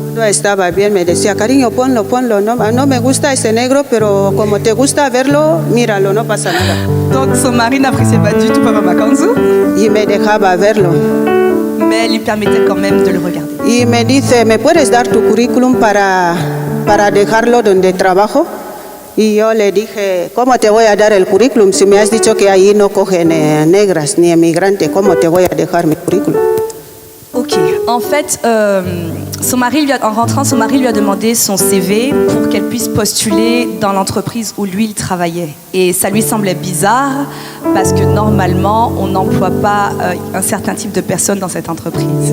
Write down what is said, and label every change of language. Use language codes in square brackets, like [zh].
[es] No estaba bien, me decía, cariño, ponlo, no me gusta ese negro, pero como te gusta verlo, míralo, no pasa nada. [fr] Donc son mari n'appréciait pas du tout Papa Makanzu, [es] Y me dejaba verlo. [fr] mais elle lui permettait quand même de le regarder. [es] Y me dice, ¿me puedes dar tu currículum para dejarlo donde trabajo? Y yo le dije, ¿cómo te voy a dar el currículum si me has dicho que ahí no cogen negras ni emigrantes? ¿Cómo te voy a dejar mi currículum? [fr] Ok, en fait, en rentrant, son mari lui a demandé son CV pour qu'elle puisse postuler dans l'entreprise où lui, il travaillait. Et ça lui semblait bizarre parce que normalement, on n'emploie pas un certain type de personnes dans cette entreprise.